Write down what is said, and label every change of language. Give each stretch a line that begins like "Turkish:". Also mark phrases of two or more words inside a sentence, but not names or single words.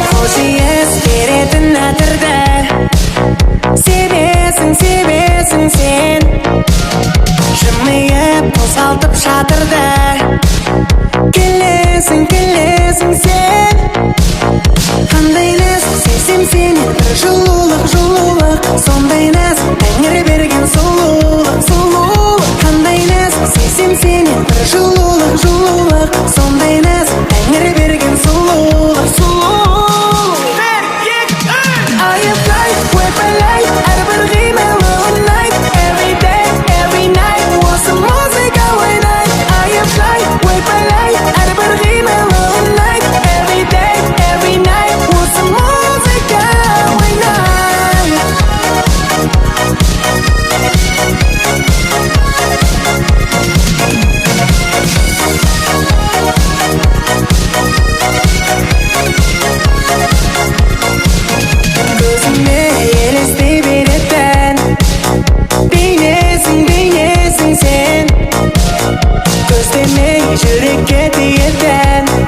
Kazakh: Себесиң сен жымыйып тосалтып шатырда келесиң сен кандай нәзік сезсем сені бір жылулық сондай нәзік тәңір берген сұлулық кандай нәзік сезсем сені бір жылулық сондай нәзік тәңір берген сұлулық әрбір қимылы ұнайды
English: every day every night
Kazakh: осы музыка ойнайды әрбір қимылы ұнайды
English: every day every night
Kazakh: осы музыка ойнайды көзіме елестей беретін бейнесің сен көздемей жүрекке тиетін